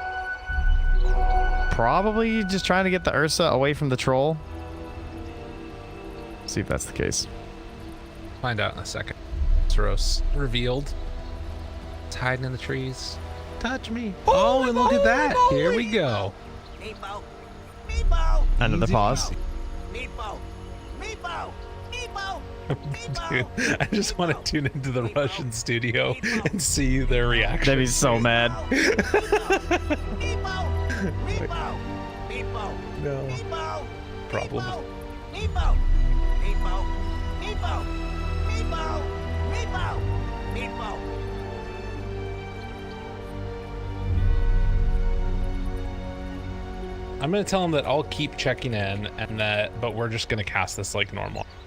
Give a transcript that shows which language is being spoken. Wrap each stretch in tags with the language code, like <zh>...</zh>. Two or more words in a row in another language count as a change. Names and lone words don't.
<en>Probably just trying to get the Ursa away from the troll. See if that's the case. Find out in a second. Soros revealed. It's hiding in the trees. Touch me. Oh, and look at that. Here we go. Meepo. Meepo. Another pause. Meepo. Meepo. Meepo. Dude, I just want to tune into the Russian studio and see their reaction. They'd be so mad. Meepo. Meepo. Meepo. No. Meepo. Problem. Meepo. Meepo. Meepo. Meepo. Meepo. Meepo. I'm gonna tell him that I'll keep checking in, and but we're just gonna cast this like normal.</en>